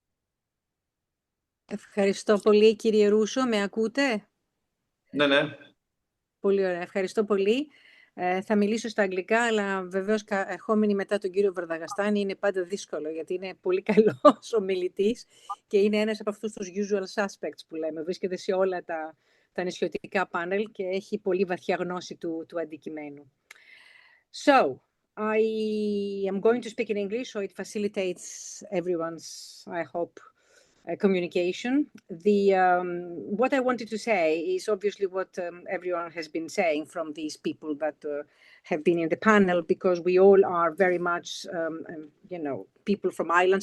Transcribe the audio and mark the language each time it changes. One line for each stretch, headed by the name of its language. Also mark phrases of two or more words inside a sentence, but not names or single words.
Greek: Ευχαριστώ πολύ, κύριε Ρούσο. Με ακούτε? Ναι, ναι. Πολύ ωραία. Ευχαριστώ πολύ. Θα μιλήσω στα αγγλικά, αλλά βεβαίως ερχόμενοι μετά τον κύριο Βαρδαγαστάνη είναι πάντα δύσκολο, γιατί είναι πολύ καλός ομιλητής και είναι ένας από αυτούς τους
English: usual suspects
Greek: που λέμε. Βρίσκεται σε όλα τα νησιωτικά πάνελ και έχει πολύ βαθιά γνώση του αντικειμένου.
English: So, I am going to speak in English, so it facilitates everyone's, I hope, communication. What I wanted to say is obviously what everyone has been saying from these people that have been in the panel, because we all are very much, people from islands.